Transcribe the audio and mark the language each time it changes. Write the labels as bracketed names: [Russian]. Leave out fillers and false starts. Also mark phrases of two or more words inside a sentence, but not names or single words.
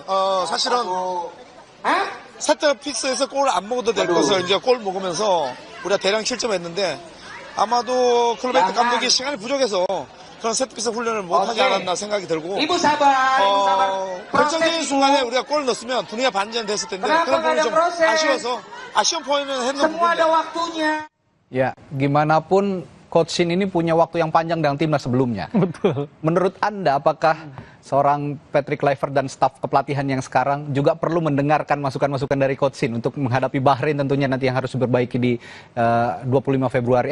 [Korean] 사실은 세트 픽스에서 골을 안 먹어도 될 것을 이제 골 먹으면서 우리가 대량 실점했는데, 아마도 클로베트 감독이 시간이 부족해서 그런 세트 픽스 훈련을 못하지 않았나 생각이 들고, 결정적인 순간에 우리가 골을 넣었으면 분위기가 반전됐을 텐데 그런 부분이 좀 아쉬워서 아쉬운 포인트는 했는 부분이야. [Indonesian] Ya, gimana pun Coach Shin ini punya waktu yang panjang dengan timnas sebelumnya. Betul. Menurut Anda, apakah seorang Patrick Kluivert dan staf kepelatihan yang sekarang juga perlu mendengarkan masukan-masukan dari Coach Shin untuk menghadapi Bahrain tentunya nanti yang harus diperbaiki di 25 Maret nanti,